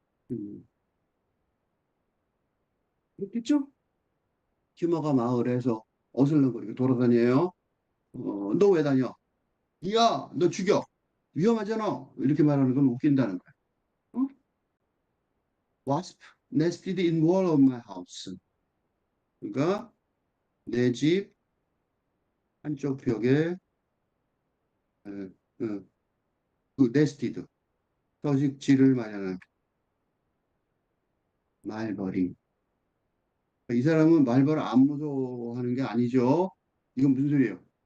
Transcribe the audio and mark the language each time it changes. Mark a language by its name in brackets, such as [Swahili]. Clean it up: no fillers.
[Korean] 음, 그렇겠죠? 퓨마가 마을에서 어슬렁거리고 돌아다녀요. 너 왜 다녀? 야, 너 죽여. 위험하잖아. 이렇게 말하는 건 웃긴다는 거야. 어? [English] Wasp nested in wall of my house. [Korean] 그러니까 내 집 한쪽 벽에 어, 어, 그 nested 서식지를 마련한 말벌이. 이 사람은 말벌을 안 무서워하는 게 아니죠. 이건 무슨 소리예요?